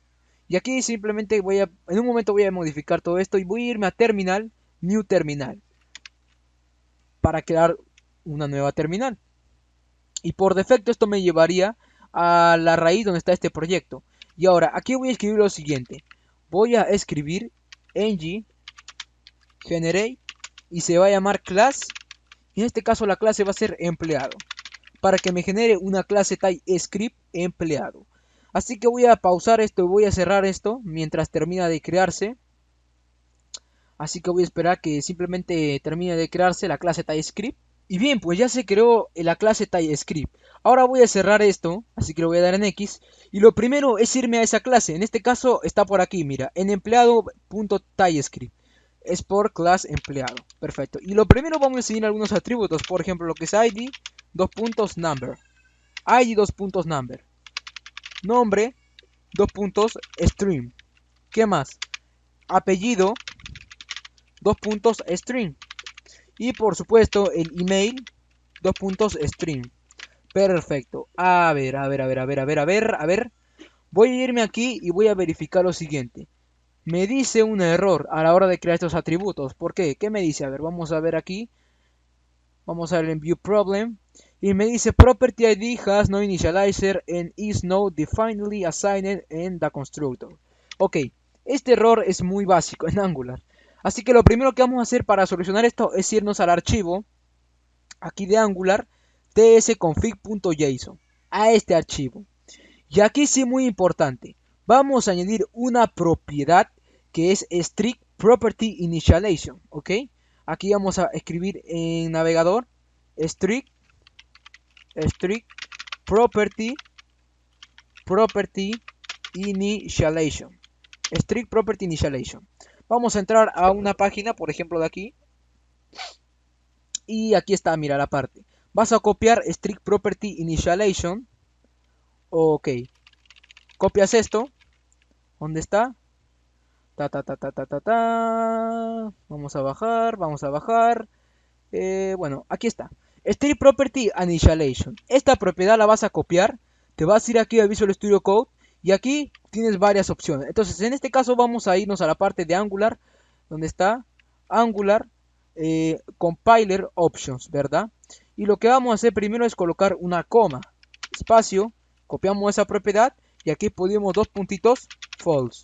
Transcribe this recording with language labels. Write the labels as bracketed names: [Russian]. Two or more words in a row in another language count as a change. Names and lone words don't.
[Spanish] Y aquí simplemente voy a... En un momento voy a modificar todo esto y voy a irme a Terminal, New Terminal. Para crear una nueva terminal. Y por defecto esto me llevaría a la raíz donde está este proyecto. Y ahora aquí voy a escribir lo siguiente. Voy a escribir ng generate y se va a llamar class. Y en este caso la clase va a ser empleado. Para que me genere una clase TypeScript empleado. Así que voy a pausar esto y voy a cerrar esto mientras termina de crearse. Así que voy a esperar que simplemente termine de crearse la clase TypeScript. Y bien, pues ya se creó la clase TypeScript. Ahora voy a cerrar esto, así que lo voy a dar en X. Y lo primero es irme a esa clase. En este caso está por aquí, mira, en empleado.TypeScript. Es por class empleado. Perfecto. Y lo primero vamos a seguir algunos atributos. Por ejemplo, lo que es ID, number. ID, number. Nombre, string. ¿Qué más? Apellido, string. Y por supuesto el email, string. Perfecto. A ver. Voy a irme aquí y voy a verificar lo siguiente. Me dice un error a la hora de crear estos atributos. ¿Por qué? ¿Qué me dice? A ver, vamos a ver aquí. Vamos a ver en View Problem. Y me dice [English] Property ID has no initializer and is not definitely assigned in the constructor. [Spanish] Ok, este error es muy básico en Angular. Así que lo primero que vamos a hacer para solucionar esto es irnos al archivo aquí de Angular tsconfig.json, a este archivo. Y aquí sí muy importante, vamos a añadir una propiedad que es strict property initialization, ¿ok? Aquí vamos a escribir en navegador strict property initialization. Strict property initialization. Vamos a entrar a una página, por ejemplo de aquí. Y aquí está, mira la parte. Vas a copiar strict property initialization. Ok. Copias esto. ¿Dónde está? Vamos a bajar. Bueno, aquí está. Strict property initialization. Esta propiedad la vas a copiar te vas a ir aquí a Visual Studio Code y aquí tienes varias opciones. Entonces en este caso vamos a irnos a la parte de Angular, donde está Angular Compiler Options, ¿verdad? Y lo que vamos a hacer primero es colocar una coma, espacio, copiamos esa propiedad y aquí ponemos dos puntitos, false.